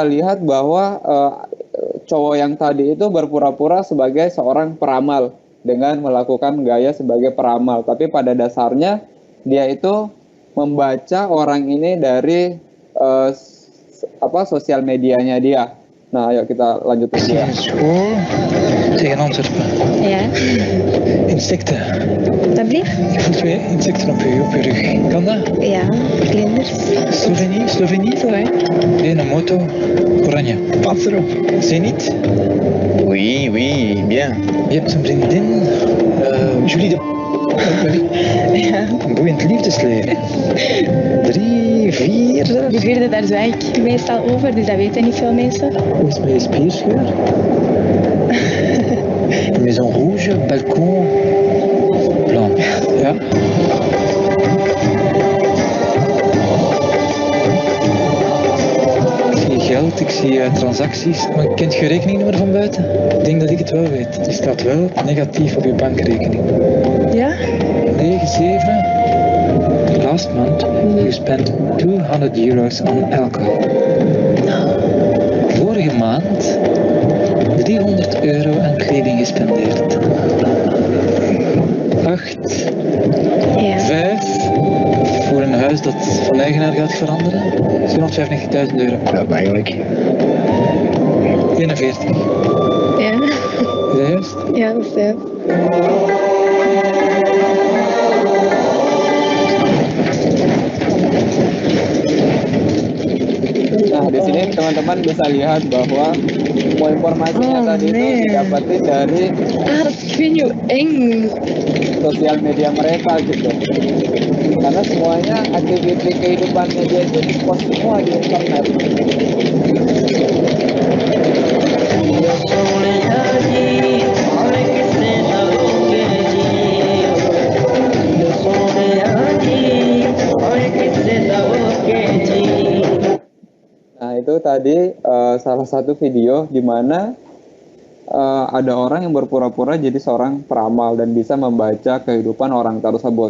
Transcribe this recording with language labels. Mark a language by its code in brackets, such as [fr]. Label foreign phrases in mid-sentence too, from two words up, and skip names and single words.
[id] lihat bahwa cowok yang tadi itu berpura-pura sebagai seorang peramal dengan melakukan gaya sebagai peramal. Tapi pada dasarnya dia itu membaca orang ini dari sosial medianya dia. Nah, ayo kita lanjut ke dia. [nl] Tegen Antwerpen. Ja, Insecten. dat blieft? Je voelt 2 insecten op je rug. Kan dat? Ja, vlinders. Slovenie? [fr] Ouais. [nl] Nee, een moto. Oranje. Pas erop. Zenit. [fr] Oui, bien. [nl] Je hebt een vriendin. Julie de... Ja. Een boeiend liefdesleven. 3, 4 zelfs. De vierde, daar zwaai ik meestal over, dus dat weten niet veel mensen. Hoe is het met je spierscheur? [fr] Maison rouge, [nl] balkon, plan. Ja? Ik zie geld, ik zie transacties. Maar kent je rekeningnummer van buiten? Ik denk dat ik het wel weet. Het staat wel negatief op je bankrekening. Ja? 97. [en] Last month, you spent 200 euros on alcohol. [nl] Vorige maand 300 euro aan kleding gespendeerd. 8. Ja. 5. Voor een huis dat van eigenaar gaat veranderen. 295.000 euro. Ja, eigenlijk. 41. Ja. Is dat juist? Ja, dat is het. [id] Nah, di sini teman-teman bisa lihat bahwa semua informasinya tadi itu didapatin dari [nl] Ik vind je eng. [id] sosial media mereka gitu. Karena semuanya aktivitas kehidupannya dia itu di-post semua di internet. Nah, itu tadi salah satu video di mana ada orang yang berpura-pura jadi seorang peramal dan bisa membaca kehidupan orang tersebut.